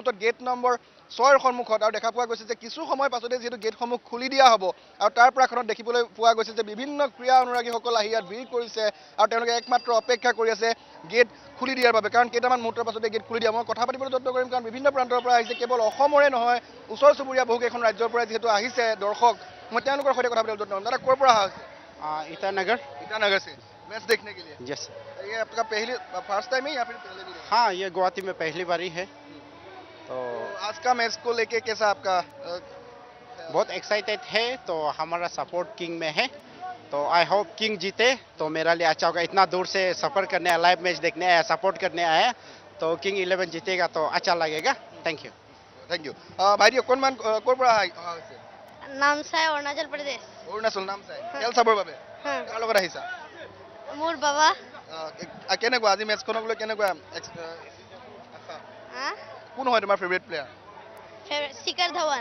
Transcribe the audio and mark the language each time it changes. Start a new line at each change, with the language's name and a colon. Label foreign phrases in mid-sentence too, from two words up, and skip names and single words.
Assamese: মুহূৰ্তত গেট নম্বৰ 6ৰ সন্মুখত আৰু দেখা পোৱা গৈছে যে কিছু সময় পাছতে যিহেতু গেটসমূহ খুলি দিয়া হ'ব আৰু তাৰ প্ৰাকখনত দেখিবলৈ পোৱা গৈছে যে বিভিন্ন ক্ৰীড়া অনুৰাগীসকল আহি ইয়াত ভিৰ কৰিছে আৰু তেওঁলোকে একমাত্ৰ অপেক্ষা কৰি আছে গেট খুলি দিয়াৰ বাবে কাৰণ কেইটামান মুহূৰ্তৰ পাছতে গেট খুলি দিয়া মই কথা পাতিবলৈ যত্ন কৰিম কাৰণ বিভিন্ন প্ৰান্তৰ পৰা আহিছে কেৱল অসমৰে নহয় ওচৰ চুবুৰীয়া বহুকেইখন ৰাজ্যৰ পৰা যিহেতু আহিছে দৰ্শক মই তেওঁলোকৰ সৈতে কথা পাতিবলৈ যত্ন কৰিম দাদা ক'ৰ পৰা অহা হৈছে
Hindi: ईटानगर से मैच देखने के लिए यस ये आपका पहली
English: first time
Hindi: है या फिर पहले भी हाँ ये गुवाहाटी में पहली बारी है तो आज का मैच को लेके कैसा आपका बहुत एक्साइटेड है तो हमारा सपोर्ट किंग में है तो
English: I hope
Hindi: किंग जीते तो मेरा लिए अच्छा होगा इतना दूर से सफ़र करने आया
English: live match
Hindi: देखने आया सपोर्ट करने आया तो किंग 11 जीतेगा तो अच्छा लगेगा
English: thank you
Assamese: ভাইটি অকণমান ক'ৰ পৰা অহা হৈছে নামচাই অৰুণাচল প্ৰদেশ অৰুণাচল নাম চাই খেল চাবৰ বাবে কাৰ লগত আহিছা মোৰ বাবা কেনেকুৱা আজি মেচখনক লৈ কেনেকুৱা কোন হয় তোমাৰ
English: favourite player
Assamese: শিখৰ ধাৱান